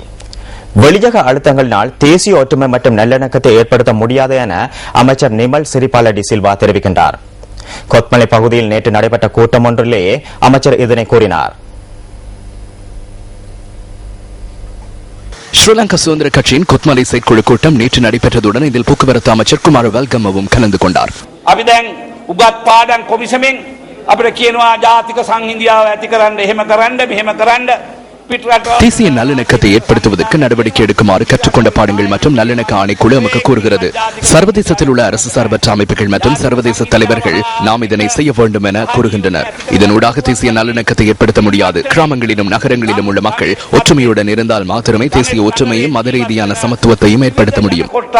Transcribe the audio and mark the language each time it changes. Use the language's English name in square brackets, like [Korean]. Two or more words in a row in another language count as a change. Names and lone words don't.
[Tamil] வெளியக அழுத்தங்களினால் தேசிய ஒற்றுமை மற்றும் நல்லிணக்கத்தை ஏற்படுத்த முடியாது என அமைச்சர் நிமல் சிறிபால டி சில்வா தெரிவிக்கின்றார். கொத்மலை பகுதியில் நேற்று நடைபெற்ற கூட்டம் ஒன்றிலேயே அமைச்சர் இதனை கூறினார். ஸ்ரீலங்கா சுதந்திர கட்சியின் கொத்மலை செயற்குழு கூட்டம் நேற்று நடைபெற்றதுடன் இதில் போக்குவரத்து அமைச்சர் குமார் வெல்கமவும் கலந்து கொண்டார். [Sinhala] උගත් පාඩම් කොමිසමෙන් අපිට කියනවා ජාතික සංහිඳියාව ඇති කරන්න එහෙම කරන්න [Tamil] தேசிய நல்லிணக்கத்தை ஏற்படுத்துவதற்கு நடவடிக்கை எடுக்குமாறு கற்றுக்கொண்ட பாடங்கள் மற்றும் நல்லிணக்க ஆணைக்குழு நமக்கு கூறுகிறது. சர்வதேசத்தில் உள்ள அரசு சார்பற்ற அமைப்புகள் மற்றும் சர்வதேச தலைவர்கள் நாம் இதனை செய்ய வேண்டும் என கூறுகின்றனர். இதனூடாக தேசிய நல்லிணக்கத்தை ஏற்படுத்த முடியாது. கிராமங்களிலும் நகரங்களிலும் உள்ள மக்கள் ஒற்றுமையுடன் இருந்தால் மாத்திரமே தேசிய ஒற்றுமையும் மத ரீதியான சமத்துவத்தையும் ஏற்படுத்த முடியும்.